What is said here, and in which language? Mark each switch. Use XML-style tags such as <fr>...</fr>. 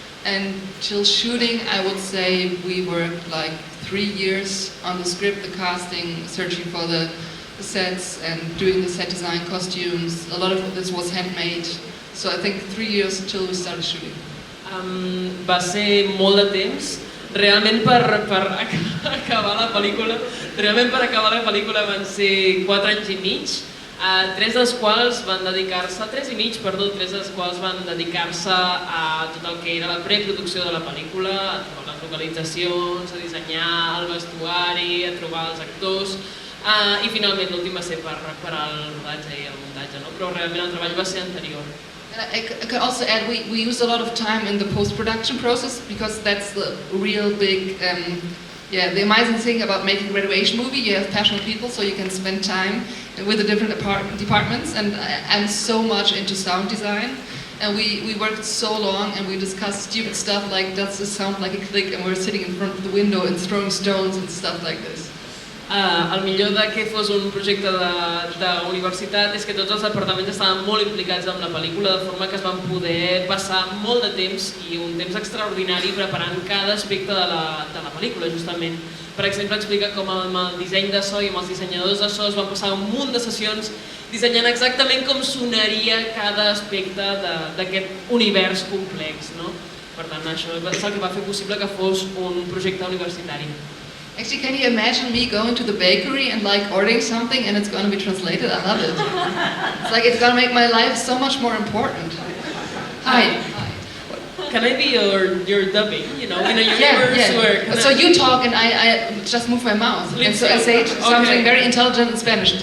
<en>And till shooting, I would say we worked like 3 years on the script, the casting, searching for the sets and doing the set design, costumes. A lot of this was handmade. So I think 3 years until we started shooting.</en> <ca>Va ser molt de temps. Realment per acabar la pel·lícula, van ser 4 anys i mig, 3 dels quals van dedicar-se, 3 i mig, perdó, 3 dels quals van dedicar-se a tot el que era la preproducció de la pel·lícula, a trobar les localitzacions, a dissenyar el vestuari, a trobar els actors, i finalment l'últim va ser per al rodatge i el muntatge, no? Però realment el treball va ser anterior. I could also add, we used a lot of time in the post-production process because that's the real big, the amazing thing about making a graduation movie. You have passionate people, so you can spend time with the different departments. And I'm so much into sound design, and we worked so long, and we discussed stupid stuff like, does this sound like a click? And we're sitting in front of the window and throwing stones and stuff like this. El millor de que fos un projecte d'universitat és que tots els departaments estaven molt implicats en la pel·lícula, de forma que es van poder passar molt de temps i un temps extraordinari preparant cada aspecte de la pel·lícula, justament. Per exemple, explica com amb el disseny de so i amb els dissenyadors de so es van passar un munt de sessions dissenyant exactament com sonaria cada aspecte d'aquest univers complex, no? Per tant, això és el que va fer possible que fos un projecte universitari.</ca> <en>Actually, can you imagine me going to the bakery and like ordering something and it's going to be translated? I love it. It's like it's going to make my life so much more important. Hi. Can I be your dubbing? You know, in a universe where... So you talk and I just move my mouth. And so I say something very intelligent in Spanish.</en>